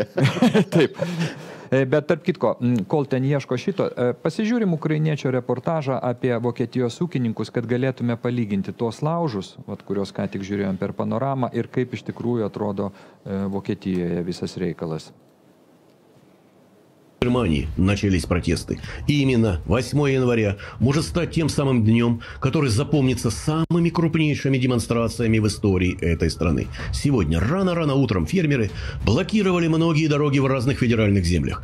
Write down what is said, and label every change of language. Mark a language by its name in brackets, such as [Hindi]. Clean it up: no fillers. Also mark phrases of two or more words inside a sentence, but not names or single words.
[Lithuanian] Taip. Bet tarp kitko, kol ten ieško šito, pasižiūrim ukrainiečio reportažą apie Vokietijos ūkininkus, kad galėtume palyginti tuos laužus, kuriuos ką tik žiūrėjom per panoramą, ir kaip iš tikrųjų atrodo Vokietijoje visas reikalas. [Russian] В Германии начались протесты. И именно 8 января может стать тем самым днем, который запомнится самыми крупнейшими демонстрациями в истории этой страны. Сегодня рано-рано утром фермеры блокировали многие дороги в разных федеральных землях.